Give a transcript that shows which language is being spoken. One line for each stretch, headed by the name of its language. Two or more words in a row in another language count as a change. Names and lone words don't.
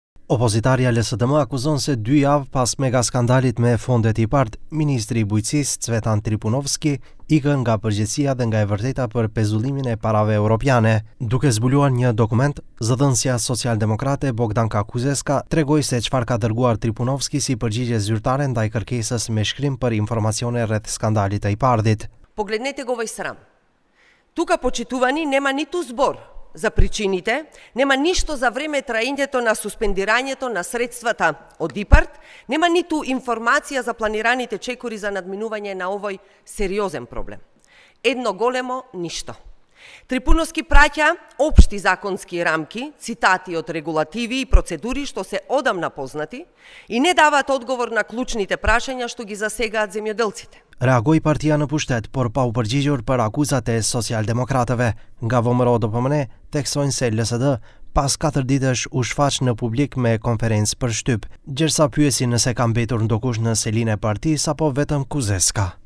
Albanian: Opozitarja LSDM akuzon se 2 javë pas mega skandalit me fondet IPARD, ministri i bujqësisë Cvetan Tripunovski ikën nga përgjegjësia dhe nga e vërteta për pezullimin e parave europiane. Duke zbuluar një dokument, zëdhënësja socialdemokrate Bogdanka Kuzeska tregoi se çfarë ka dërguar Tripunovski si përgjigje zyrtare ndaj kërkesës me shkrim për informacione rreth skandalit të IPARD-it.
Macedonian: Погледнете го овој срам. Тука почитувани нема ниту збор за причините, нема ништо за време траењето на суспендирањето на средствата од ИПАРД, нема ниту информација за планираните чекори за надминување на овој сериозен проблем. Едно големо ништо. Трипуновски праќа општи законски рамки, цитати од регулативи и процедури што се одамна познати и не даваат одговор на клучните прашања што ги засегаат земјоделците.
Albanian: Reagoi partia në pushtet, por pa u përgjigjur për akuzat e socialdemokratëve. Nga VMRO DPMN tekstojnë se LSD pas 4 ditësh u shfaq në publik me konferencë për shtyp, gjersa pyesin nëse ka mbetur ndokush në selinë e partisë apo vetëm Kuzeska.